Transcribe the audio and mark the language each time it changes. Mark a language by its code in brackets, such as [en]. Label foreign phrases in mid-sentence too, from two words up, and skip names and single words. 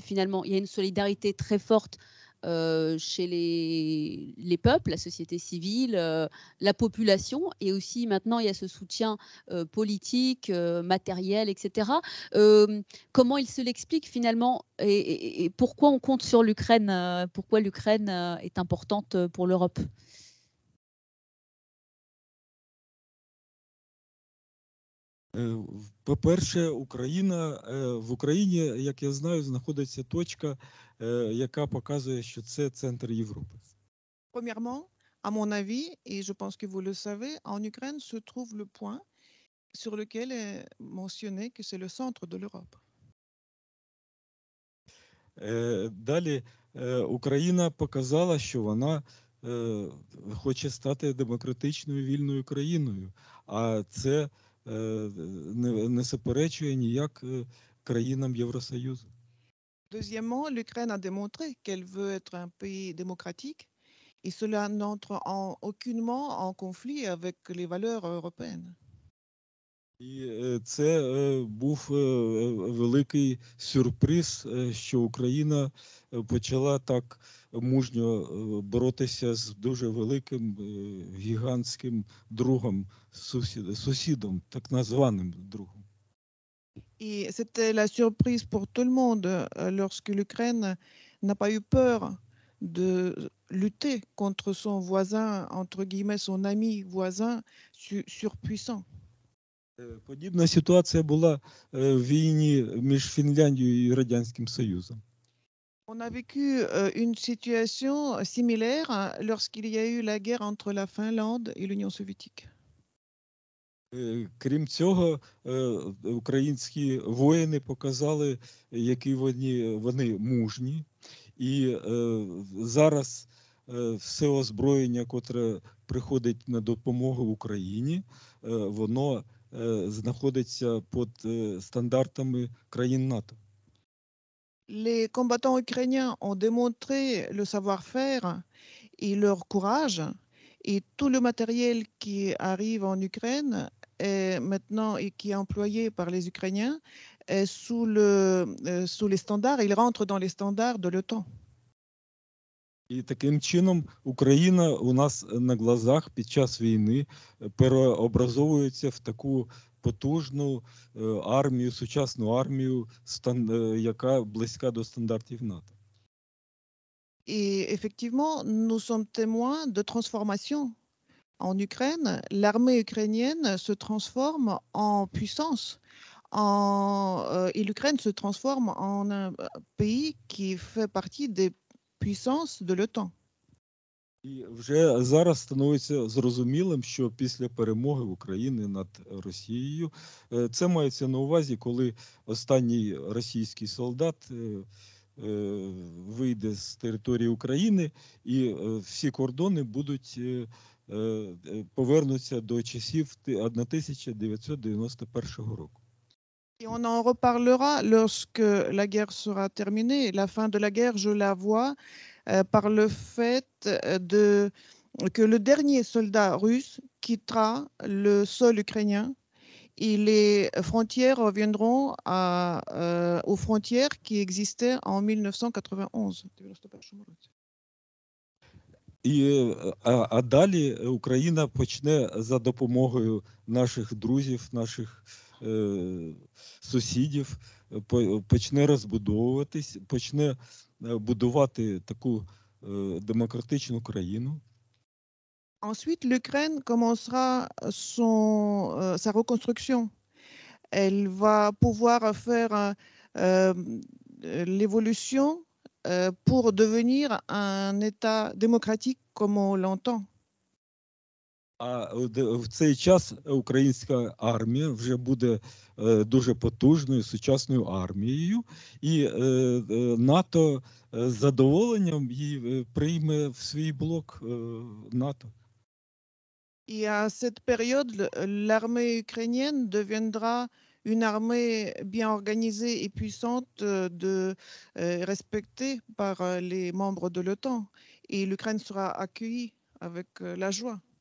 [fr] Finalement, il y a une solidarité très forte chez les peuples, la société civile, la population, et aussi maintenant il y a ce soutien politique, matériel, etc. Comment il se l'explique finalement, et pourquoi on compte sur l'Ukraine, pourquoi l'Ukraine est importante pour l'Europe? [uk] По-перше, в Україні, як я знаю, знаходиться точка, яка показує, що це центр Європи. [fr] Premièrement, à mon avis, et je pense que vous le savez, en Ukraine se trouve le point sur lequel est mentionné que c'est le centre de l'Europe. [uk] Далі, Україна показала, що вона хоче стати демократичною вільною країною, а це не суперечує ніяк країнам Євросоюзу. [fr] Deuxièmement, l'Ukraine a démontré qu'elle veut être un pays démocratique et cela n'entre aucunement en conflit avec les valeurs européennes. [uk] І це був великий сюрприз, що Україна почала так мужньо боротися з дуже великим гігантським другом, сусідом, так названим другом. [fr] Et c'était la surprise pour tout le monde lorsque l'Ukraine n'a pas eu peur de lutter contre son voisin, entre guillemets, son ami voisin surpuissant. [uk] Подібна ситуація була в війні між Фінляндією і Радянським Союзом. [fr] On a vécu une situation similaire lorsqu'il y a eu la guerre entre la Finlande et l'Union soviétique. [uk] Крім цього, українські воїни показали, які вони мужні. І зараз все озброєння, котре приходить на допомогу Україні, воно знаходиться під стандартами країн НАТО. [fr] Les combattants ukrainiens ont démontré le savoir-faire et leur courage, et tout le matériel qui arrive en Ukraine est maintenant et qui est employé par les Ukrainiens est sous les standards, il rentre dans les standards de l'OTAN. [uk] І таким чином Україна у нас на глазах під час війни переобразовується в таку потужну армію, сучасну армію, яка близька до стандартів НАТО. [fr] Et effectivement, nous sommes témoins de transformation. En Ukraine, l'armée ukrainienne se transforme en puissance. Et l'Ukraine se transforme en un pays qui fait partie des puissances de l'OTAN. [uk] І вже зараз становиться зрозумілим, що після перемоги України над Росією, це мається на увазі, коли останній російський солдат вийде з території України і всі кордони будуть повернуться до часів 1991 року. [fr] Et on en reparlera lorsque la guerre sera terminée. La fin de la guerre, je la vois par le fait que le dernier soldat russe quittera le sol ukrainien et les frontières reviendront aux frontières qui existaient en 1991. [uk] А далі Україна почне за допомогою наших друзів, наших сусідів, почне розбудовуватись, почне будувати таку демократичну країну. [fr] Ensuite, l'Ukraine commencera sa reconstruction. Elle va pouvoir faire l'évolution pour devenir un État démocratique comme on l'entend. [uk] А в цей час українська армія вже буде дуже потужною, сучасною армією, і НАТО з задоволенням її прийме в свій блок НАТО. [fr] Et à cette période, l'armée ukrainienne deviendra une armée bien organisée et puissante, respectée par les membres de l'OTAN. Et l'Ukraine sera accueillie avec la joie.